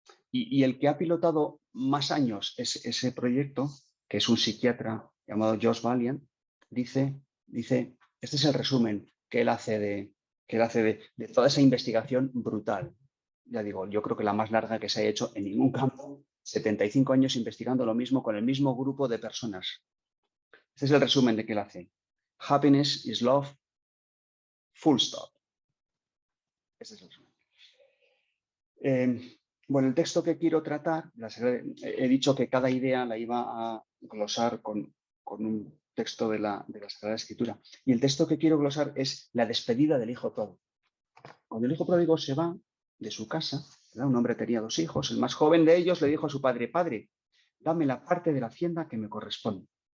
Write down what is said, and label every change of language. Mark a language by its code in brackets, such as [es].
[es] Y el que ha pilotado más años ese proyecto, que es un psiquiatra llamado Josh Valiant, dice, este es el resumen que él hace de toda esa investigación brutal. Ya digo, yo creo que la más larga que se ha hecho en ningún campo, 75 años investigando lo mismo con el mismo grupo de personas. Este es el resumen de que él hace. [en] Happiness is love, full stop. [es] Este es el resumen. Bueno, el texto que quiero tratar, he dicho que cada idea la iba a glosar con un texto de la Sagrada Escritura. Y el texto que quiero glosar es la despedida del hijo pródigo. Cuando el hijo pródigo se va de su casa, ¿verdad? Un hombre tenía 2 hijos, el más joven de ellos le dijo a su padre, padre, dame la parte de la hacienda que me corresponde.